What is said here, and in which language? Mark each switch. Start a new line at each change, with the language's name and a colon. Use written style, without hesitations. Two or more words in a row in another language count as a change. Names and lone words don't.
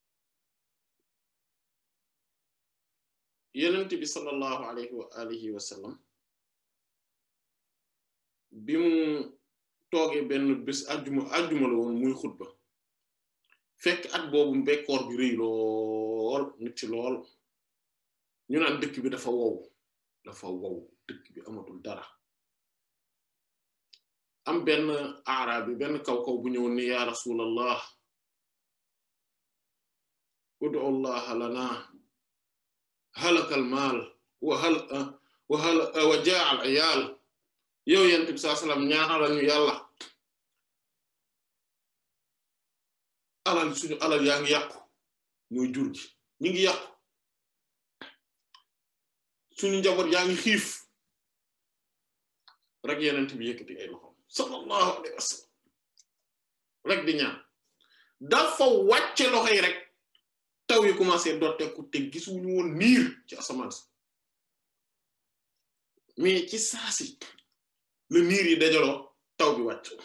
Wolof: yenent bi
Arabic: صلى الله عليه وعلى آله وسلم
Wolof: bi mu toogee benn bés àjjuma la woon muy xutba fekk at boobu mbekkoor bi rëy lool metti lool ñu naan dëkk bi dafa wow dëkk bi amatul dara am benn arabi benn kaw bu ñëwoon ni
Arabic: يا رسول الله ادع الله لنا هلك المال وجاع العيال
Wolof: yow yonent bi
Arabic: صلى الله عليه وسلم
Wolof: ñaanal ñu yàlla alal suñu alal yaa ngi yàqu mooy jur gi ñi ngi yàqu suñu njaboot yaa ngi xiif rek yonent bi yëkkati ay loxo
Arabic: صلى الله عليه وسلم
Wolof: rek di ñaan dafa wàcce loxo yi rek taw yi commencé dooteeku te gisuñu woon niir ci asamaan si mais ci saasi le niir yi dajaloo taw bi wàcc